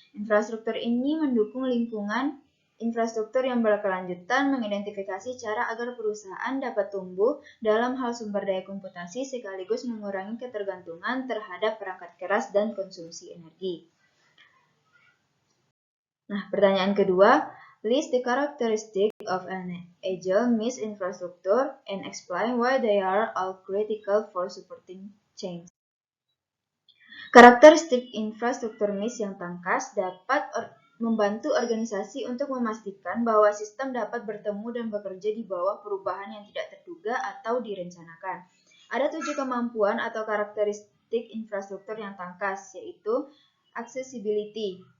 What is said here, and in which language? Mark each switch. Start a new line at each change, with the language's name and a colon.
Indonesian: Infrastruktur ini mendukung lingkungan infrastruktur yang berkelanjutan, mengidentifikasi cara agar perusahaan dapat tumbuh dalam hal sumber daya komputasi sekaligus mengurangi ketergantungan terhadap perangkat keras dan konsumsi energi. Nah, pertanyaan kedua,
English: list the characteristic of an Agile MIS infrastructure and explain why they are all critical for supporting change.
Indonesian: Karakteristik infrastruktur MIS yang tangkas dapat membantu organisasi untuk memastikan bahwa sistem dapat bertemu dan bekerja di bawah perubahan yang tidak terduga atau direncanakan. Ada 7 kemampuan atau karakteristik infrastruktur yang tangkas, yaitu accessibility.